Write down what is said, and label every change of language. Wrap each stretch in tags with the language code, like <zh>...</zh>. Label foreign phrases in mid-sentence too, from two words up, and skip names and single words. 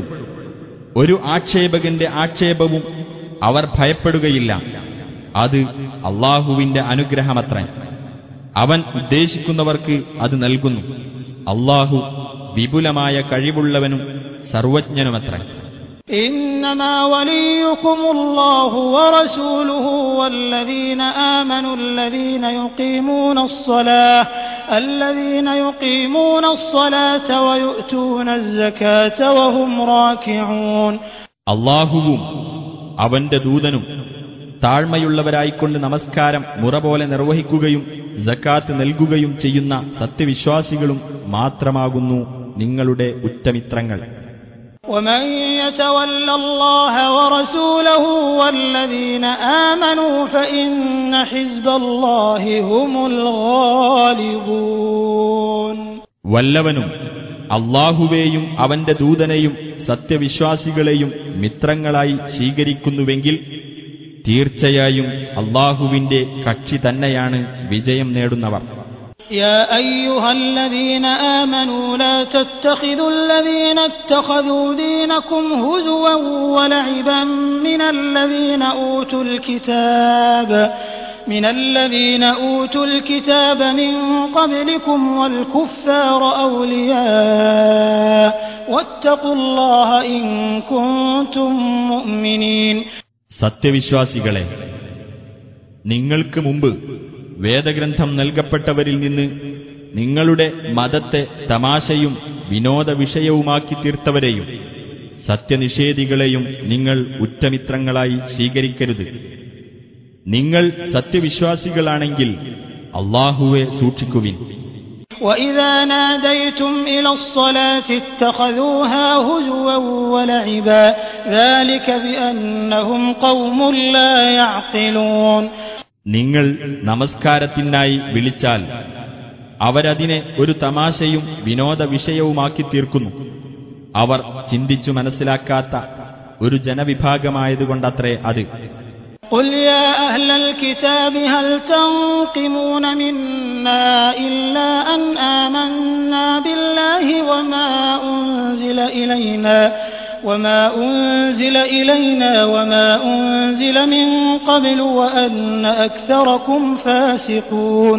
<ml>ഒരു ആക്ഷേപകന്റെ ആക്ഷേപവും അവർ ഭയപ്പെടുകയില്ല. അത് അല്ലാഹുവിന്റെ അനുഗ്രഹമത്രേ. അവൻ ഉദ്ദേശിക്കുന്നവർക്ക് അത് നൽകുന്നു. അല്ലാഹു വിപുലമായ കഴിവുള്ളവനും സർവജ്ഞനുമത്രേ.</ml> <ar>إنما وليكم الله ورسوله والذين آمنوا الذين يقيمون الصلاة ويؤتون الزكاة وهم راكعون.</ar> <ml>അല്ലാഹുവും അവന്റെ ദൂതനും താഴ്മയുള്ളവരായിക്കൊണ്ട് നമസ്കാരം മുറ പോലെ നിർവഹിക്കുകയും സക്കാത്ത് നൽകുകയും ചെയ്യുന്ന സത്യവിശ്വാസികളും മാത്രമാകുന്നു നിങ്ങളുടെ ഉറ്റമിത്രങ്ങൾ.</ml> <ar>ومن يتول الله ورسوله والذين آمنوا فإن حزب الله هم الغالبون.</ar> <ml>വല്ലവനും അല്ലാഹുവേയും അവന്റെ ദൂതനെയും സത്യവിശ്വാസികളെയും മിത്രങ്ങളായി സ്വീകരിക്കുന്നുവെങ്കിൽ തീർച്ചയായും അല്ലാഹുവിന്റെ കക്ഷി തന്നെയാണ് വിജയം നേടുന്നവർ.</ml> <ar>يا أيها الذين آمنوا لا تتخذوا الذين اتخذوا دينكم هزوا ولعبا من الذين أوتوا الكتاب من قبلكم والكفار أولياء واتقوا الله إن كنتم مؤمنين.</ar> <ml>സത്യവിശ്വാസികളെ, നിങ്ങൾക്ക് മുമ്പ് വേദഗ്രന്ഥം നൽകപ്പെട്ടവരിൽ നിന്ന് നിങ്ങളുടെ മതത്തെ തമാശയും വിനോദ വിഷയവുമാക്കി തീർത്തവരെയും സത്യനിഷേധികളെയും നിങ്ങൾ ഉറ്റമിത്രങ്ങളായി സ്വീകരിക്കരുത്. നിങ്ങൾ സത്യവിശ്വാസികളാണെങ്കിൽ അല്ലാഹുവെ സൂക്ഷിക്കുവിൻ.</ml> <ar>وَإِذَا نَادَيْتُمْ إِلَى الصَّلَاةِ اتَّخَذُوهَا هُزُوًا وَلَعِبًا ذَلِكَ بِأَنَّهُمْ قَوْمٌ لَّا يَعْقِلُونَ.</ar> <ml>നിങ്ങൾ നമസ്കാരത്തിനായി വിളിച്ചാൽ അവരതിനെ ഒരു തമാശയും വിനോദ വിഷയവുമാക്കി തീർക്കുന്നു. അവർ ചിന്തിച്ചു മനസ്സിലാക്കാത്ത ഒരു ജനവിഭാഗമായതുകൊണ്ടത്രേ അത്.</ml> <ar>قُلْ يَا أَهْلَ الْكِتَابِ هَلْ تَنقِمُونَ مِنَّا إِلَّا أَنْ آمَنَّا بِاللَّهِ وَمَا أُنزِلَ إِلَيْنَا وَمَا أُنزِلَ مِن قَبْلُ وَأَنَّ أَكْثَرَكُمْ فَاسِقُونَ.</ar>